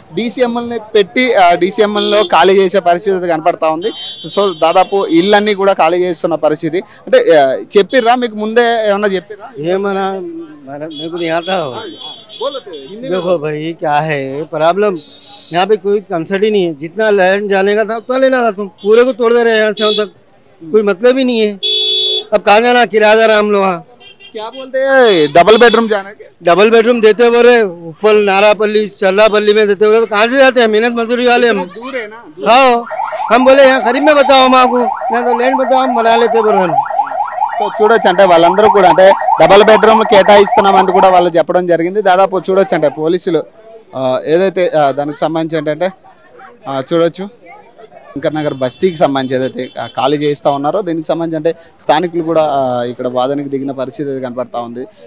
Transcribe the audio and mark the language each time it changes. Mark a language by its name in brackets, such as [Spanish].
[Telugu] డీసీఎంఎల్ని పెట్టి డీసీఎంఎల్లో ఖాళీ చేసే పరిస్థితి అయితే కనపడతా ఉంది. సో దాదాపు ఇళ్ళన్నీ కూడా ఖాళీ చేస్తున్న పరిస్థితి. అంటే చెప్పిర్రా మీకు ముందే ఏమన్నా చెప్పిర్రా? ఏమన్నా [Hindi] मेरे को नहीं आता। देखो भाई क्या है प्रॉब्लम, यहाँ पे कोई कंसर्ट ही नहीं है। जितना लैंड जाने का था उतना लेना था, तुम पूरे को तोड़ दे रहे हैं। यहाँ से वहाँ तक कोई मतलब ही नहीं है। अब कहाँ जाना, किराएदार हम लोग। क्या बोलते हैं डबल बेडरूम जाने के? डबल बेडरूम देते बोले ऊपर नारापल्ली चल्लापल्ली में देते बोले, तो कहाँ से जाते हैं? मेहनत मजदूरी वाले हम। दूर है ना। हाँ हम बोले यहाँ खरीब में बताओ हम आपको, यहाँ तो लैंड बताओ हम बना लेते बोले हम। [Telugu] సో చూడొచ్చు అంటే వాళ్ళందరూ కూడా అంటే డబల్ బెడ్రూమ్ కేటాయిస్తున్నామంటూ కూడా వాళ్ళు చెప్పడం జరిగింది. దాదాపు చూడొచ్చు అంటే పోలీసులు ఏదైతే దానికి సంబంధించి ఏంటంటే చూడొచ్చు శంకర్ నగర్ బస్తీకి సంబంధించి ఏదైతే ఖాళీ చేస్తూ ఉన్నారో దీనికి సంబంధించి అంటే స్థానికులు కూడా ఇక్కడ వాదనకి దిగిన పరిస్థితి అయితే కనపడతా ఉంది.